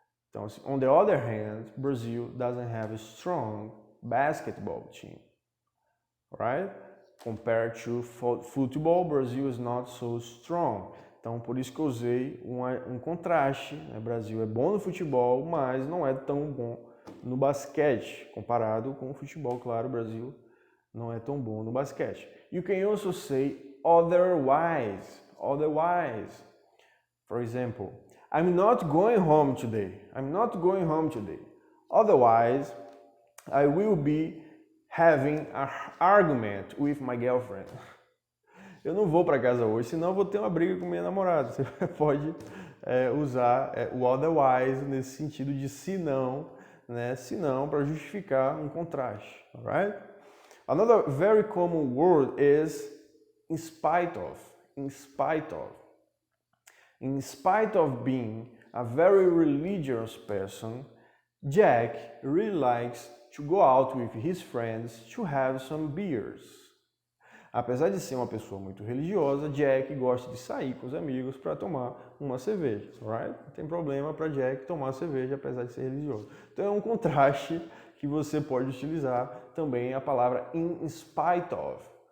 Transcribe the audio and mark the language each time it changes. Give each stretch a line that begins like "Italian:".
Portuguese: Então,
English: on the other hand, Brazil doesn't have a strong basketball team, right? Compared to football, Brazil is not so strong.
Portuguese: Então, por isso que eu usei um contraste, né? O Brasil é bom no futebol, mas não é tão bom no basquete, comparado com o futebol, claro, o Brasil não é tão bom no basquete.
English: You can also say otherwise. Otherwise. For example, I'm not going home today. I'm not going home today. Otherwise, I will be having an argument with my girlfriend.
Portuguese: Eu não vou para casa hoje, senão eu vou ter uma briga com minha namorada. Você pode usar o otherwise nesse sentido de se não, né? Se não, para justificar um contraste.
English: Alright? Another very common word is in spite of. In spite of. In spite of being a very religious person, Jack really likes to go out with his friends to have some beers.
Portuguese: Apesar de ser uma pessoa muito religiosa, Jack gosta de sair com os amigos para tomar uma cerveja, right? Não tem problema para Jack tomar cerveja apesar de ser religioso. Então é um contraste que você pode utilizar também a palavra in spite of.